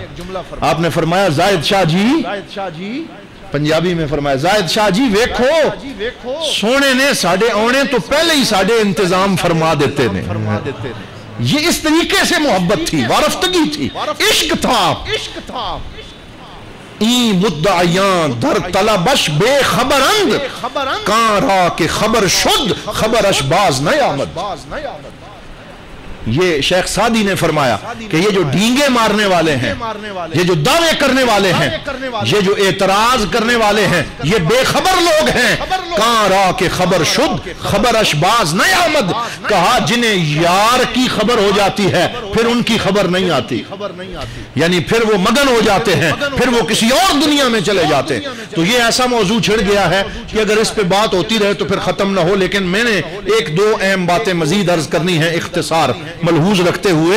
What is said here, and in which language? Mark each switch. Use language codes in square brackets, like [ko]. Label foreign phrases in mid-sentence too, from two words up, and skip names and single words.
[ur] آپ نے فرمایا [pa] زاہد شاہ جی، پنجابی میں فرمایا زاہد شاہ جی ویکھو سونے نے ساڑھے آنے تو پہلے ہی ساڑھے انتظام فرما دیتے نے. [ur] یہ اس طریقے سے محبت تھی، وارفتگی تھی، عشق تھا. [fa] این مدعیان در طلبش بے خبرند کان را کہ خبر شد خبرش باز نیامد. [ur] یہ شیخ سعدی نے فرمایا کہ یہ جو ڈینگے مارنے والے ہیں، یہ جو دعوے کرنے والے ہیں، یہ جو اعتراض کرنے والے ہیں، یہ بے خبر لوگ ہیں. [fa] کان را کہ خبر شد خبرش باز نیامد. [ur] کہا جنہیں یار کی خبر ہو جاتی ہے پھر ان کی خبر نہیں آتی، یعنی پھر وہ مگن ہو جاتے ہیں، پھر وہ کسی اور دنیا میں چلے جاتے ہیں. تو یہ ایسا موضوع چھڑ گیا ہے کہ اگر اس پہ بات ہوتی رہے تو پھر ختم نہ ہو. لیکن میں نے 1-2 اہم باتیں مزید عرض کرنی ہیں اختصار ملحوظ رکھتے ہوئے.